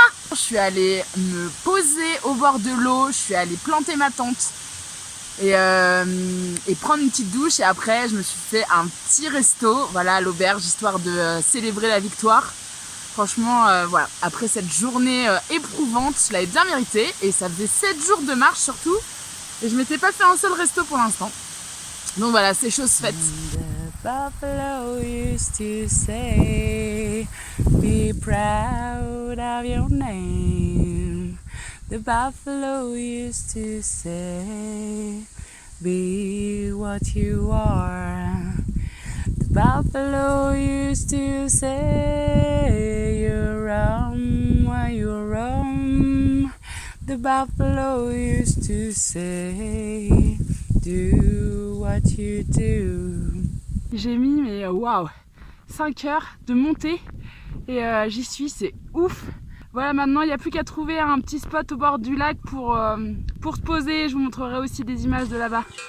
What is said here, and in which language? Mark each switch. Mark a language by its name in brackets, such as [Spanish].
[French] Je suis allée me poser au bord de l'eau, je suis allée planter ma tente et prendre une petite douche. Et après je me suis fait un petit resto, voilà, à l'auberge, histoire de célébrer la victoire. Franchement voilà, après cette journée éprouvante, je l'avais bien mérité. Et ça faisait 7 jours de marche surtout, et je m'étais pas fait un seul resto pour l'instant. Donc voilà, c'est chose faite. [English] The buffalo used to say, be proud of your name. The buffalo used to say, be what you are. The buffalo used to say, you roam where you roam. The buffalo used to say, do what you do. [French] J'ai mis mais waouh 5 heures de montée et j'y suis, c'est ouf. Voilà, maintenant il n'y a plus qu'à trouver un petit spot au bord du lac pour se poser. Je vous montrerai aussi des images de là-bas.